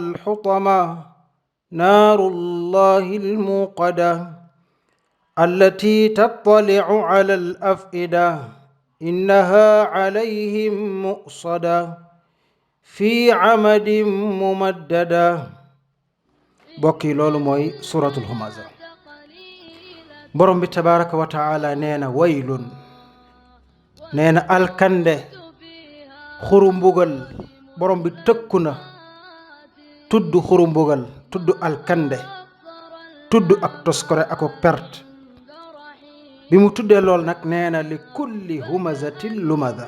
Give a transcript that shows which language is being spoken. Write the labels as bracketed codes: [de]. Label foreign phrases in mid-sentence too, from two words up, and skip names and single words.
[ar] الحطمة نار الله الموقدة التي تطلع على الأفئدة إنها عليهم مؤصدة في عمد ممددة [wo] bokki loolu mooy suratul humaza borom bi tabaraka wa taala nee na waylun nee na alkande xuru mbugal borom bi tëkku na tudd xuru mbugal tudd alkande tudd ak toskore ak perte bi mu tuddee lool nag nee na li kulli humazatin lumaza